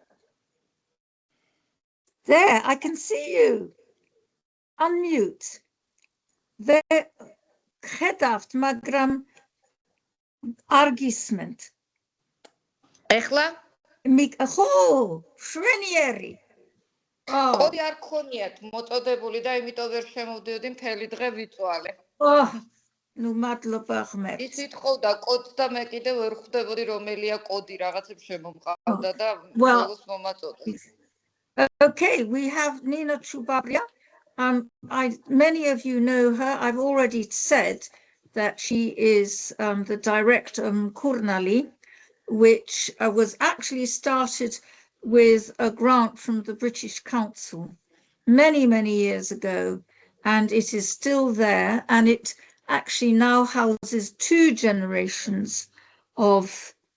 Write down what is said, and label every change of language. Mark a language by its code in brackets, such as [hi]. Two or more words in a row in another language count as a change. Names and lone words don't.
[en] There, I can see you. Unmute. There, [ka] გხედავთ, მაგრამ არ გესმით. Ეხლა? ხო, შვენიერი. კოდი არ გქონიათ მოწოდებული და იმიტომ ვერ შემოვდიოდი მთელი დღე ვიწვალე. ნუ მადლობა ღმერთს. იცით ხოვდა კოდს და მე კიდე ვერ ხვდებოდი რომელია კოდი, რაღაცებს შემომყავდა და ბოლოს მომაწოდე. [en] Okay, we have Nina Chubabria. Many of you know her. I've already said that she is the director of Kurnali, which was actually started with a grant from the British Council many, many years ago, and it is still there, and it actually now houses 2 generations of